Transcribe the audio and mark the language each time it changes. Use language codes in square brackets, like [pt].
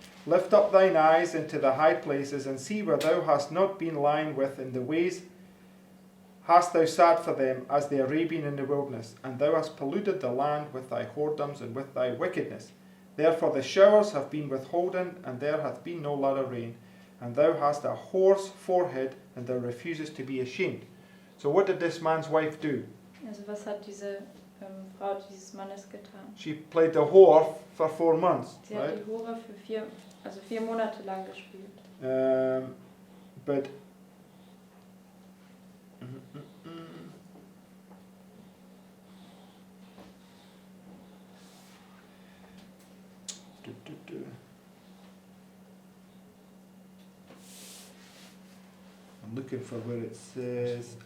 [en] Lift up thine eyes into the high places, and see where thou hast not been lying with in the ways hast thou sat for them as the Arabian in the wilderness, and thou hast polluted the land with thy whoredoms and with thy wickedness. Therefore the showers have been withholden, and there hath been no latter rain. And thou hast a whore's forehead, and thou refusest to be ashamed. So what did this man's wife do? [de] Also was hat diese Frau dieses Mannes getan? [en] She played the whore for 4 months, [de] Sie hat [en] right? [de] die Hure für 4 Monate lang gespielt. [en] But I'm looking for where it says.